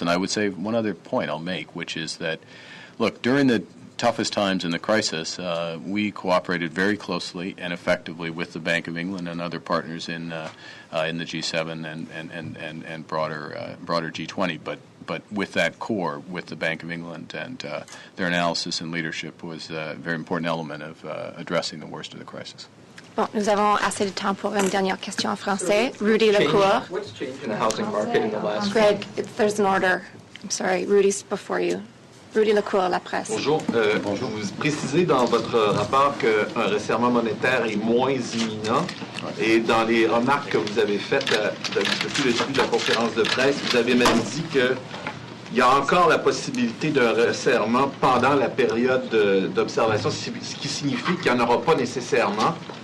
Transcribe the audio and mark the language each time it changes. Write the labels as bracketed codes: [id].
[en] And I would say one other point I'll make, which is that, look, during the toughest times in the crisis, we cooperated very closely and effectively with the Bank of England and other partners in the G7 and broader G20. But with that core, with the Bank of England and their analysis and leadership was a very important element of addressing the worst of the crisis. [fr] Bon, nous avons assez de temps pour une dernière question en français. Rudy Lecour. [en] What's changed in the housing market in the last... Greg, there's an order. I'm sorry, Rudy's before you. Rudy Lecour, La Presse. [fr] Bonjour. Bonjour. Vous précisez dans votre rapport qu'un resserrement monétaire est moins imminent. Et dans les remarques que vous avez faites depuis le début de la conférence de presse, vous avez même dit qu'il y a encore la possibilité d'un resserrement pendant la période d'observation, ce qui signifie qu'il n'y en aura pas nécessairement.